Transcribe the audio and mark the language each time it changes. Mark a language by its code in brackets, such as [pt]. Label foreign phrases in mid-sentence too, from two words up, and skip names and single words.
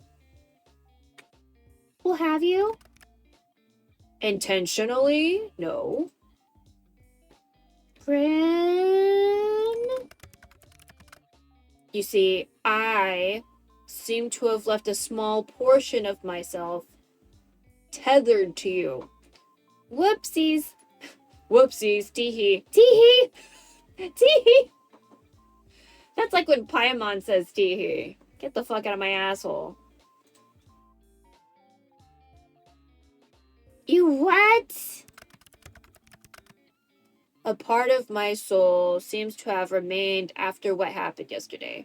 [en] Well, have you? Intentionally? No. Grin? You see, I seem to have left a small portion of myself tethered to you. Whoopsies. Whoopsies. Teehee. Teehee. Teehee. That's like when Paimon says teehee. Get the fuck out of my asshole. You what? A part of my soul seems to have remained after what happened yesterday.